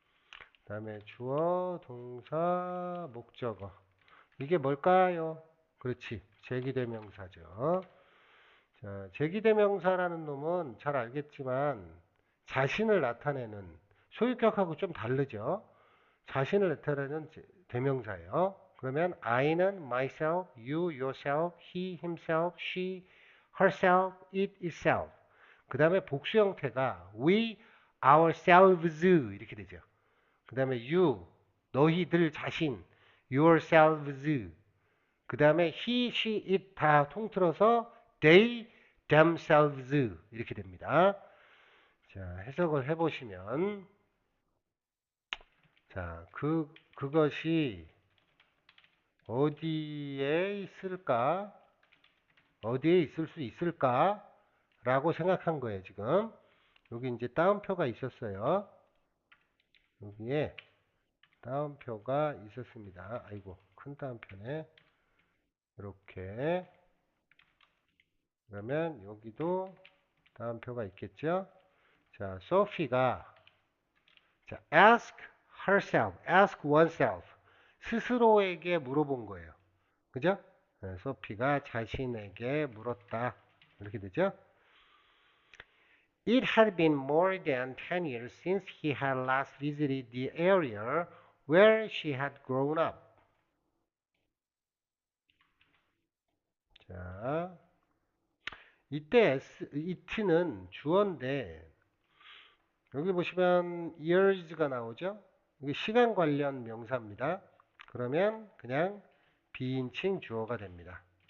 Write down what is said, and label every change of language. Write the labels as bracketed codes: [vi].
[ko] 그 다음에 주어, 동사, 목적어. 이게 뭘까요? 그렇지. 제기대명사죠. 자, 제기대명사라는 놈은 잘 알겠지만 자신을 나타내는 소유격하고 좀 다르죠. 자신을 나타내는 대명사예요. 그러면 I는 myself, you, yourself, he, himself, she, herself, it, itself. 그 다음에 복수 형태가 we, ourselves 이렇게 되죠. 그 다음에 you, 너희들 자신, yourselves. 그 다음에 he, she, it 다 통틀어서 they, themselves 이렇게 됩니다. 자, 해석을 해보시면 자, 그것이 어디에 있을까? 어디에 있을 수 있을까? 라고 생각한 거예요, 지금. 여기 이제 따옴표가 있었어요. 여기에 따옴표가 있었습니다. 아이고, 큰 따옴표네. 이렇게. 그러면 여기도 따옴표가 있겠죠? 자, 소피가 자, ask oneself. 스스로에게 물어본 거예요. 그죠? 네, 소피가 자신에게 물었다. 이렇게 되죠? [en] It had been more than 10 years since he had last visited the area where she had grown up. [ko] 자, 이때 it는 주어인데 여기 보시면 years가 나오죠? 이게 시간 관련 명사입니다. 그러면 그냥 비인칭 주어가 됩니다.